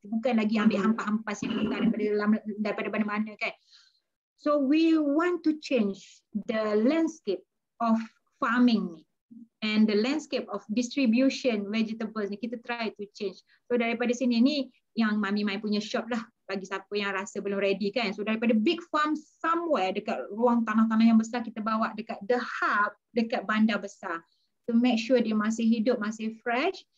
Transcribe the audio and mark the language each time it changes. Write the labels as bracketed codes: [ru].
[ms] Bukan lagi ambil hampas-hampas yang daripada mana-mana kan. [en] So we want to change the landscape of farming ni. And the landscape of distribution vegetables ni kita try to change. [ms] So daripada sini ni yang Mami Mai punya shop lah bagi siapa yang rasa belum ready kan. So daripada [en] big farm somewhere [ms] dekat ruang tanah-tanah yang besar kita bawa dekat the hub dekat bandar besar. [en] To make sure [ms] dia masih hidup, masih fresh.